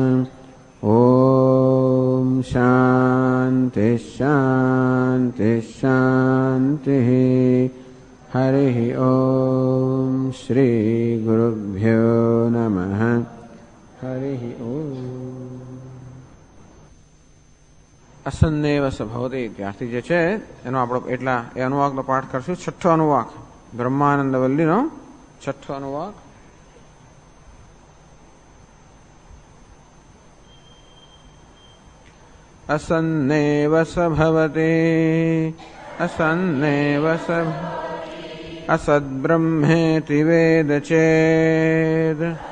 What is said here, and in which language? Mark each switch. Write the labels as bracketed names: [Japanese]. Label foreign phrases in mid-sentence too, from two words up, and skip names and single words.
[Sanskrit] ॐ शान्ति शान्ति शान्तिः। हरिः ॐ श्रीगुरुभ्यो नमः। हरिः ॐ। असन्नेव स भवति [Gujarati] ત્યારથી જે છે એનો આપણો એટલા એ અનુવાકનો પાઠ કરશું. છઠ્ઠો અનુવાક બ્રહ્માનંદ વલ્લીનો છઠ્ઠો અનુવાક. [Sanskrit] असन्नेव स भवति असन्नेव स असद्ब्रह्मेति वेद चेत्